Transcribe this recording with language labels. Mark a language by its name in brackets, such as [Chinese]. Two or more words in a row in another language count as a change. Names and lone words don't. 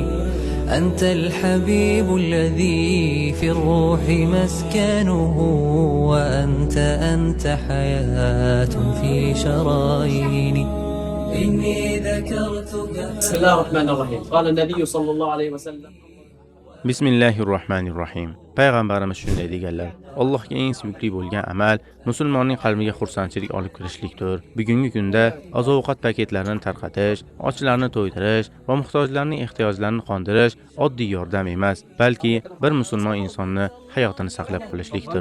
[Arabic] أنت الحبيب الذي في الروح مسكنه وأنت حياة في شراييني. إني ذكرتك. بسم الله الرحمن الرحيم. قال النبي صلى الله عليه وسلم. [Uzbek] Bismillahirrohmanirrohim. Payg'ambarimiz shunday deganlar: Allohga eng suyukli bo'lgan amal musulmonning qalbiga xursandchilik olib kirishlikdir. Bugungi kunda oziq-ovqat paketlarini tarqatish, ochlarni to'ydirish va muhtojlarning ehtiyojlarini qondirish oddiy yordam emas, balki bir musulmon insonni hayotini saqlab qolishlikdir.